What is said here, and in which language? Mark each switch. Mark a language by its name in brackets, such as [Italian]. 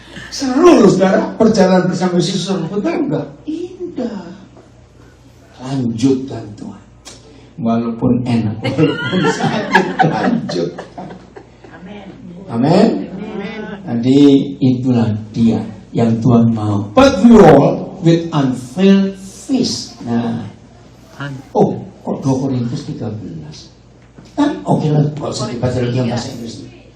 [Indonesian] Seru loh saudara, perjalanan bersama Yesus, betul enggak? Indah. Lanjutkan Tuhan. Walaupun enak, walaupun sakit, lanjutkan. Amin. Jadi itulah dia yang Tuhan mau. [English] But we all with unveiled face. [Indonesian] Nah, oh, kok 2 Korintus 13? Kan oke lah, kalau usah dibaca lagi yang bahasa Inggris.